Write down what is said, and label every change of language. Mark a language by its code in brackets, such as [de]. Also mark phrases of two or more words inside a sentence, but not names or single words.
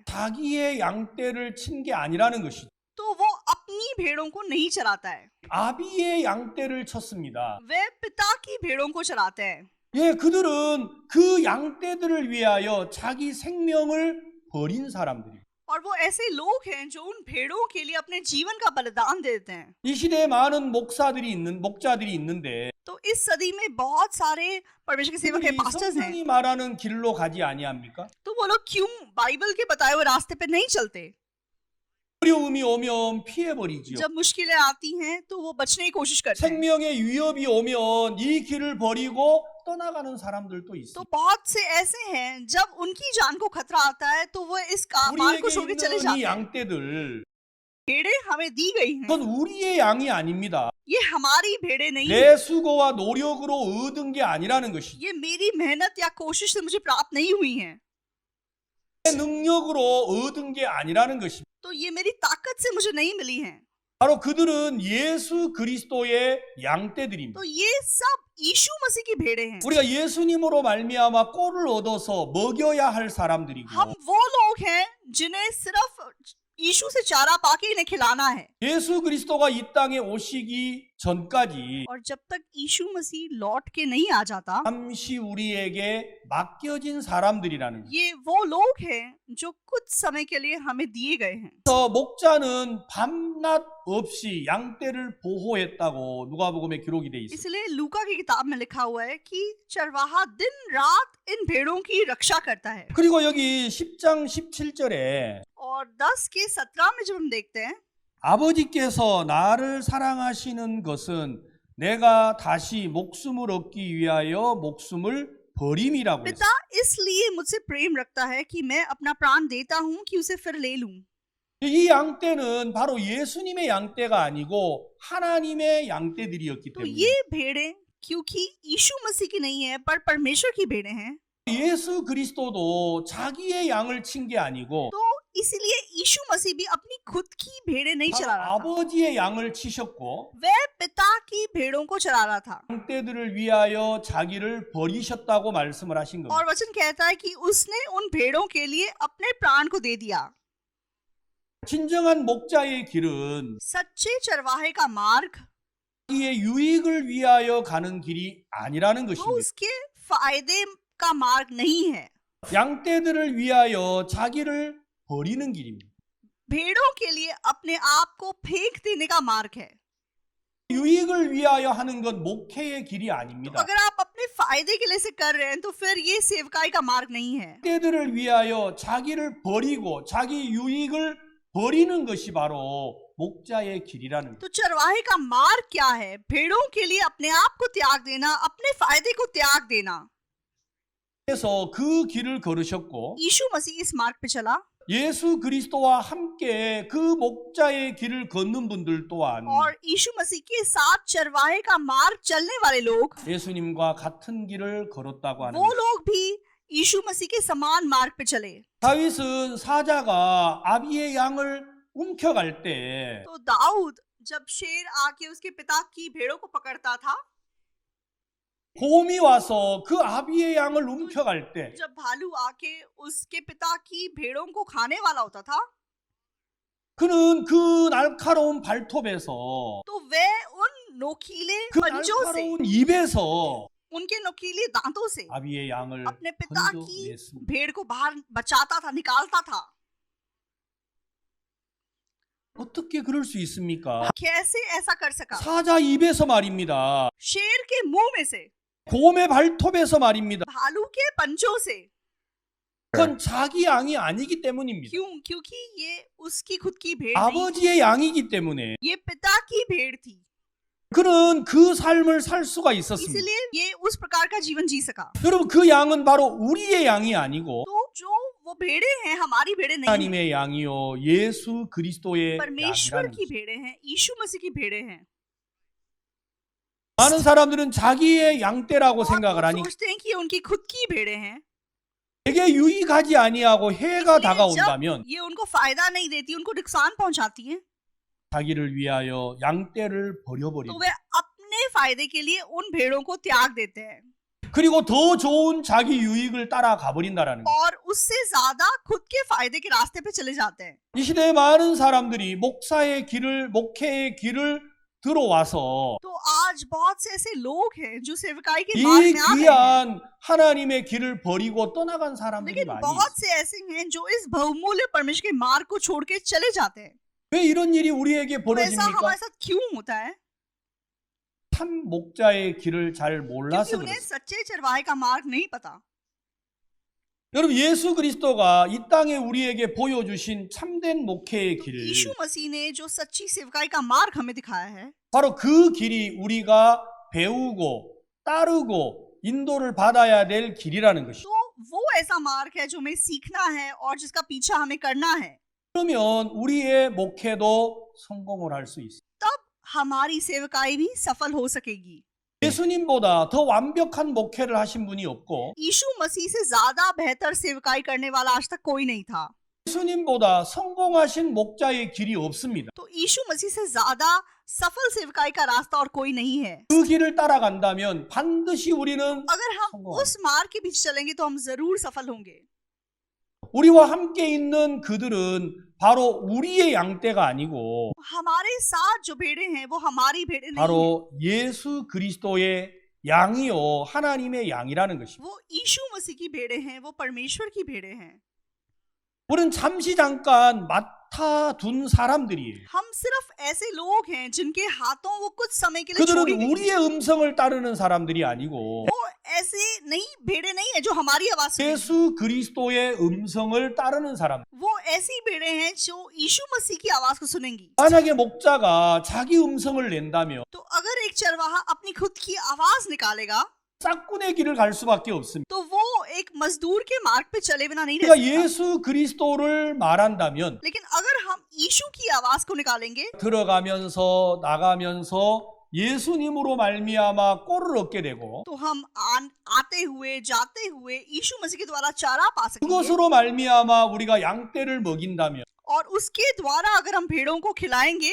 [ko] 자기의 양떼를 친 게 아니라는 것이죠. [hi] तो वो अपनी भेड़ों को नहीं चराता है, [ko] 아비의 양떼를 쳤습니다. [hi] वे पिता की भेड़ों को चराते हैं। [ko] 예, 그들은 그 양떼들을 위하여 자기 생명을 버린 사람들이에요. [hi] और वो ऐसे लोग हैं जो उन भेड़ों के लिए अपने जीवन का बलिदान देते हैं। [ko] 이 시대에 많은 목자들이 있는데 [hi] तो इस सदी में बहुत सारे परमेश्वर के सेवक हैं, [ko] 그들이 [hi] पास्टर्स हैं। [ko] 성경이 말하는 길로 가지 아니합니까? [hi] तो वो लोग क्यों बाइबल के बताए हुए रास्ते पे नहीं चलते? [ko] 어려움이 오면 피해버리지요. [hi] जब मुश्किलें आती हैं तो वो बचने की कोशिश करते हैं। [ko] 생명의 위협이 오면 이 길을 버리고 떠나가는 사람들도 [hi] तो [ko] 있어요. [hi] बहुत से ऐसे हैं जब उनकी जान को खतरा आता है तो वो इस मार्ग को [ko] 우리에게 [hi] छोड़ के चले [ko] 있는 이 [hi] जाते हैं। [ko] 양떼들, [hi] भेड़ें हमें दी गई हैं, [ko] 그건 우리의 양이 아닙니다. [hi] ये हमारी भेड़ें नहीं है, [ko] 내 수고와 노력으로 얻은 게 아니라는 것이죠. [hi] ये मेरी मेहनत या कोशिश से मुझे प्राप्त नहीं हुई हैं, [ko] 내 능력으로 얻은 게 아니라는 것입니다. [hi] तो ये मेरी ताकत से मुझे नहीं मिली हैं। [ko] 바로 그들은 예수 그리스도의 양떼들입니다. [hi] तो ये सब यीशु मसीह की भेड़ें हैं। [ko] 우리가 예수님으로 말미암아 꼴을 얻어서 먹여야 할 사람들이고 [hi] हम वो लोग हैं जिन्हें सिर्फ यीशु से चारा पाके इन्हें खिलाना है, [ko] 예수 그리스도가 이 땅에 오시기 전까지 [hi] और जब तक यीशु मसीह लौट के नहीं आ जाता, [ko] 잠시 우리에게 맡겨진 사람들이라는 거예요. [hi] ये वो लोग हैं जो कुछ समय के लिए हमें दिए गए हैं। [ko] 그래서 목자는 밤낮 없이 양떼를 보호했다고 누가복음에 기록이 돼 있어요. [hi] इसलिए लूका की किताब में लिखा हुआ है कि चरवाहा दिन रात इन भेड़ों की रक्षा करता है। [ko] 그리고 여기 10장 17절에 [hi] और 10 के 17 में जब हम देखते हैं, [ko] 아버지께서 나를 사랑하시는 것은 내가 다시 목숨을 얻기 위하여 목숨을 버림이라고 했어요. [hi] पिता इसलिए मुझसे प्रेम रखता है कि मैं अपना प्राण देता हूँ कि उसे फिर ले लूं। [ko] 이 양떼는 바로 예수님의 양떼가 아니고 하나님의 양떼들이었기 [hi] तो [ko] 때문에 [hi] ये भेड़ें क्योंकि यीशु मसीह की नहीं है पर परमेश्वर की भेड़ें हैं, [ko] 예수 그리스도도 자기의 양을 친 게 아니고 [hi] तो इसलिए यीशु मसीह भी अपनी खुद की भेड़ें नहीं [ko] 바로 [hi] चरा रहा था, [ko] 아버지의 양을 치셨고 [hi] वह पिता की भेड़ों को चरा रहा था। [ko] 양떼들을 위하여 자기를 버리셨다고 말씀을 하신 겁니다. [hi] और वचन कहता है कि उसने उन भेड़ों के लिए अपने प्राण को दे दिया। [ko] 진정한 목자의 길은 [hi] सच्चे चरवाहे का मार्ग [ko] 자기의 유익을 위하여 가는 길이 아니라는 [hi] वो [ko] 것입니다. [hi] उसके फायदे का मार्ग नहीं है, [ko] 양떼들을 위하여 자기를 버리는 길입니다. [hi] भेड़ों के लिए अपने आप को फेंक देने का मार्ग है। [ko] 유익을 위하여 하는 건 목회의 길이 [hi] तो [ko] 아닙니다. [hi] अगर आप अपने फायदे के लिए इसे कर रहे हैं तो फिर ये सेवकाई का मार्ग नहीं है। [ko] 양떼들을 위하여 자기를 버리고 자기 유익을 버리는 것이 바로 목자의 길이라는 거예요. [hi] तो चरवाहे का मार्ग क्या है? भेड़ों के लिए अपने आप को त्याग देना, अपने फायदे को त्याग देना। [ko] 그래서 그 길을 걸으셨고 [hi] यीशु मसीह इस मार्ग पे चला [ko] 예수 그리스도와 함께 그 목자의 길을 걷는 분들 또한 [hi] और यीशु मसीह के साथ चरवाहे का मार्ग चलने वाले लोग, [ko] 예수님과 같은 길을 걸었다고 하는 [hi] वो [ko] 거예요. [hi] लोग भी यीशु मसीह के समान मार्ग पे चले। [ko] 다윗은 사자가 아비의 양을 움켜갈 때 [hi] तो दाऊद जब शेर आके उसके पिता की भेड़ों को पकड़ता था, [ko] 곰이 와서 그 아비의 양을 움켜갈 때 [hi] जब भालू आके उसके पिता की भेड़ों को खाने वाला होता था, [ko] 그는 그 날카로운 발톱에서 [hi] तो वह उन नोकीले [ko] 그 [hi] पंजों से, [ko] 날카로운 입에서 [hi] उनके नोकीले दांतों से [ko] 아비의 양을 [hi] अपने पिता की [ko] 건져냈습니다. [hi] भेड़ को बाहर बचाता था, निकालता था। [ko] 어떻게 그럴 수 있습니까? [hi] कैसे ऐसा कर सका? [ko] 사자 입에서 말입니다. [hi] शेर के मुंह में से, [ko] 곰의 발톱에서 말입니다. [hi] भालू के पंजों से। [ko] 그건 자기 양이 아니기 때문입니다. [hi] क्यों? क्योंकि ये उसकी खुद की भेड़ नहीं, [ko] 아버지의 양이기 때문에 [hi] ये पिता की भेड़ थी, [ko] 그는 그 삶을 살 수가 있었습니다. [hi] इसलिए ये उस प्रकार का जीवन जी सका। [ko] 여러분 그 양은 바로 우리의 양이 아니고 [hi] तो जो वो भेड़े हैं हमारी भेड़े नहीं, [ko] 하나님의 양이요 예수 그리스도의 [hi] परमेश्वर [ko] 양이라는 [hi] की [ko] 것입니다. [hi] भेड़े हैं, यीशु मसीह की भेड़े हैं। [ko] 많은 사람들은 자기의 양떼라고 [hi] और [ko] 생각을 [hi] वो [ko] 하니 [hi] सोचते हैं कि ये उनकी खुद की भेड़े हैं, [ko] 내게 유익하지 아니하고 해가 [hi] इसलिए [ko] 다가온다면 [hi] जब ये उनको फायदा नहीं देती, उनको नुकसान पहुंचाती है, [ko] 자기를 위하여 양떼를 [hi] तो [ko] 버려버립니다. [hi] वे अपने फायदे के लिए उन भेड़ों को त्याग देते हैं [ko] 그리고 더 좋은 자기 유익을 따라가 버린다라는 거예요. [hi] और उससे ज्यादा खुद के फायदे के रास्ते पे चले जाते हैं। [ko] 이 시대에 많은 사람들이 목회의 길을 들어와서 [hi] तो आज बहुत से ऐसे लोग हैं जो सेवकाई के मार्ग [ko] 이 [hi] में आ गए हैं, [ko] 귀한 하나님의 길을 버리고 떠나간 사람들이 [hi] लेकिन [ko] 많이 [hi] बहुत [ko] 있어요. [hi] से ऐसे हैं जो इस बहुमूल्य परमेश्वर के मार्ग को छोड़ के चले जाते हैं। [ko] 왜 이런 일이 우리에게 [hi] तो ऐसा [ko] 벌어집니까? [hi] हमारे साथ क्यों होता है? [ko] 참 목자의 길을 잘 [hi] क्योंकि [ko] 몰라서 [hi] उन्हें [ko] 그렇습니다. [hi] सच्चे चरवाहे का मार्ग नहीं पता। [ko] 여러분, 예수 그리스도가 이 땅에 우리에게 보여주신 참된 목회의 길을 [hi] यीशु मसीह ने जो सच्ची सेवकाई का मार्ग हमें दिखाया है, [ko] 바로 그 길이 우리가 배우고 따르고 인도를 받아야 될 길이라는 것이죠. [hi] तो वो ऐसा मार्ग है जो हमें सीखना है और जिसका पीछा हमें करना है। [ko] 그러면 우리의 목회도 성공을 할 수 있어요. [hi] तब हमारी सेवकाई भी सफल हो सकेगी। [ko] 예수님보다 더 완벽한 목회를 하신 분이 없고 [hi] यीशु मसीह से ज्यादा बेहतर सेवकाई करने वाला आज तक कोई नहीं था। [ko] 예수님보다 성공하신 목자의 길이 없습니다. [hi] तो यीशु मसीह से ज्यादा सफल सेवकाई का रास्ता और कोई नहीं है। [ko] 그 길을 따라간다면 반드시 우리는 [hi] अगर हम [ko] 성공하겠다. [hi] उस मार्ग के पीछे चलेंगे तो हम जरूर सफल होंगे। [ko] 우리와 함께 있는 그들은 바로 우리의 양떼가 아니고 [hi] हमारे साथ जो भेड़े हैं वो हमारी भेड़े नहीं हैं। [ko] 바로 예수 그리스도의 양이요 하나님의 양이라는 것입니다. [hi] वो यीशु मसीह की भेड़े हैं, वो परमेश्वर की भेड़े हैं। [ko] 우리는 잠시 잠깐 맡아둔 사람들이에요. [hi] हम सिर्फ ऐसे लोग हैं जिनके हाथों वो कुछ समय के लिए छोड़ी [ko] 그들은 [hi] गई [ko] 우리의 음성을 따르는 사람들이 아니고 [hi] वो ऐसे नहीं भेड़े नहीं है जो हमारी आवाज सुनेंगी। [ko] 예수 그리스도의 음성을 따르는 사람. [hi] वो ऐसी भेड़े हैं जो यीशु मसीह की आवाज को सुनेंगी। [ko] 만약에 목자가 자기 음성을 낸다면 [hi] तो अगर एक चरवाहा अपनी खुद की आवाज निकालेगा [ko] 짝꾼의 길을 갈 수밖에 없습니다. [hi] तो वो एक मजदूर के मार्ग पे चले बिना नहीं रह [ko] 그러니까 [hi] सकता। [ko] 예수 그리스도를 말한다면 [hi] लेकिन अगर हम यीशु की आवाज को निकालेंगे [ko] 들어가면서 나가면서 예수님으로 말미암아 꼴을 얻게 되고 [hi] तो हम आते हुए जाते हुए यीशु मसीह के द्वारा चारा पा सकेंगे [ko] 그것으로 말미암아 우리가 양떼를 먹인다면 [hi] और उसके द्वारा अगर हम भेड़ों को खिलाएंगे